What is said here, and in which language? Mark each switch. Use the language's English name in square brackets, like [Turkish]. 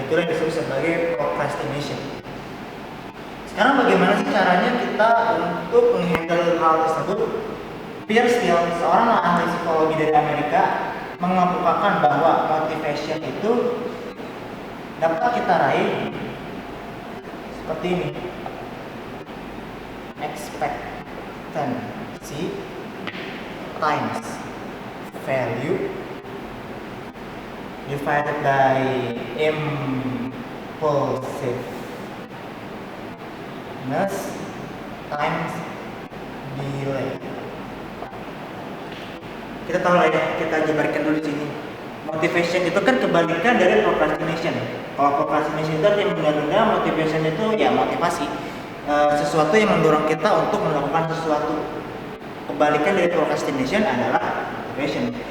[Indonesian] Itulah yang disebut sebagai procrastination. Sekarang bagaimana sih caranya kita untuk menghandle hal tersebut? Pierre Steele, seorang ahli psikologi dari Amerika, mengemukakan bahwa motivation itu dapat kita raih seperti ini. [English] Expectancy times value divided by impulsiveness times delay. [Indonesian] Kita tahu lah ya, kita jabarkan dulu di sini. Motivation itu kan kebalikan dari procrastination. Kalau procrastination itu yang menunda-nunda, motivation itu ya motivasi. Sesuatu yang mendorong kita untuk melakukan sesuatu. Kebalikan dari procrastination adalah motivation.